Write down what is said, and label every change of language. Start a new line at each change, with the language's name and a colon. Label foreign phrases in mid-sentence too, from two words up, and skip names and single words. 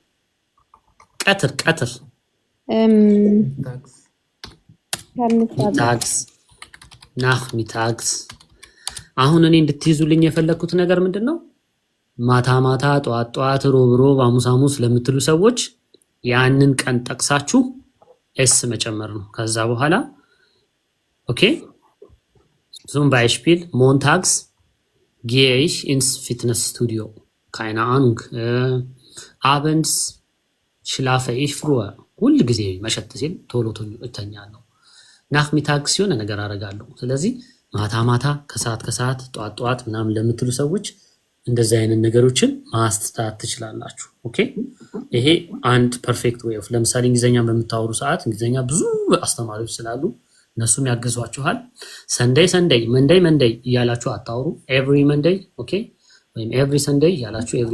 Amharic: ቀትር ናክሚታግስ አሁን እኔ እንድትይዙልኝ የፈለኩት ነገር ምንድነው ማታ ጠዋት ሮብ ሐሙስ ለምትሉ ሰዎች ያንን ቀን ጠቅሳችሁ ኤስ መጨመር ነው። ከዛ በኋላ ኦኬ
German: zum Beispiel montags gehe ich ins Fitnessstudio keine Ahnung abends schlafe ich früher
Amharic: ሁሉ ጊዜ መሸት ሲል ቶሎ እተኛለሁ። ናክሚታግስ ሲሆን ነገር አደርጋለሁ። ስለዚህ ማታ ከሰዓት ጠዋት ምናምን ለምትሉ ሰዎች እንደዚህ አይነት ነገሮችን ማስተካከል ትችላላችሁ። ኦኬ ይሄ አንድ
English: perfect way of
Amharic: ለምሳሌ እንግሊዘኛን በምታወሩ ሰዓት እንግሊዘኛ ብዙ አስተማሪዎች ስላሉ እነሱም ያግዟችኋል።
English: Sunday Monday
Amharic: እያላችሁ አታውሩ።
English: every Monday
Amharic: ኦኬ ወይም
English: every Sunday
Amharic: እያላችሁ ኤቭሪ